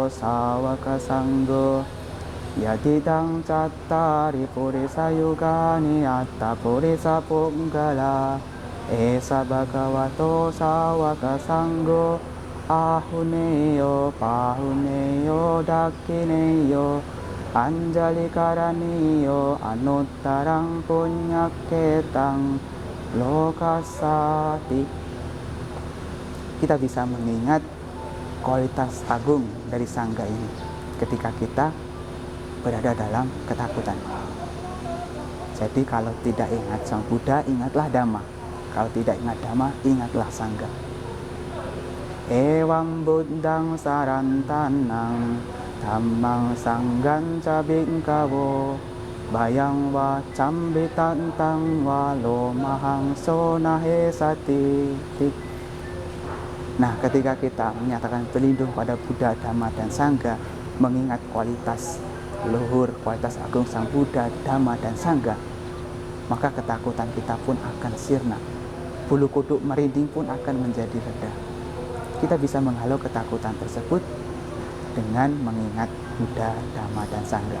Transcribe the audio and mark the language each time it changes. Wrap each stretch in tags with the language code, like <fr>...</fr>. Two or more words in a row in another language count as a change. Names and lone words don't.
<pi>sawaka sanggo Yadidang cattari purisa yugani atta purisa punggala Esa bhagavato sawaka sanggo ahuneyo pahuneyo dakineyo anjali karaniyo anuttarang punyaketang lokasati.</pi> <id>Kita bisa mengingat kualitas agung dari Sangha ini ketika kita berada dalam ketakutan. Jadi kalau tidak ingat Sang Buddha, ingatlah Dhamma. Kalau tidak ingat Dhamma, ingatlah Sangha.</id> <pi>Ewang buddhang sarantanang dhammang sanggan cabingkawo bayang wa cambitantang walo mahang sonahe sati.</pi> <id>Nah, ketika kita menyatakan berlindung pada Buddha, Dhamma, dan Sangha, mengingat kualitas luhur, kualitas agung Sang Buddha, Dhamma, dan Sangha, maka ketakutan kita pun akan sirna. Bulu kuduk merinding pun akan menjadi reda. Kita bisa menghalau ketakutan tersebut dengan mengingat Buddha, Dhamma, dan Sangha.</id>